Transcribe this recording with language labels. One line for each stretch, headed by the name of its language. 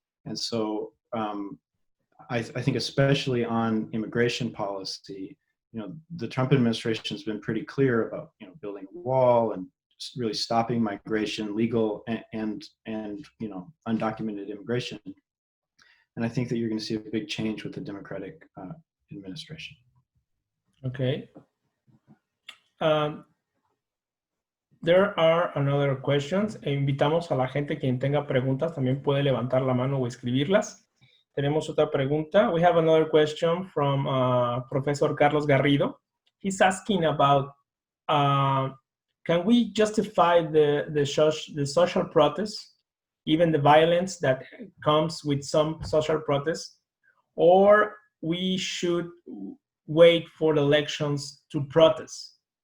English: And so I think especially on immigration policy, you know, the Trump administration has been pretty clear about, you know, building a wall and really stopping migration, legal and you know, undocumented immigration. And I think that you're going to see a big change with the Democratic administration. Okay. There are another questions.
Spanish: Invitamos a la gente quien tenga preguntas también puede levantar la mano o escribirlas. Tenemos otra pregunta.
English: We have another question from Professor Carlos Garrido. He's asking about can we justify the social protests, even the violence that comes with some social protests, or we should wait for the elections to protest?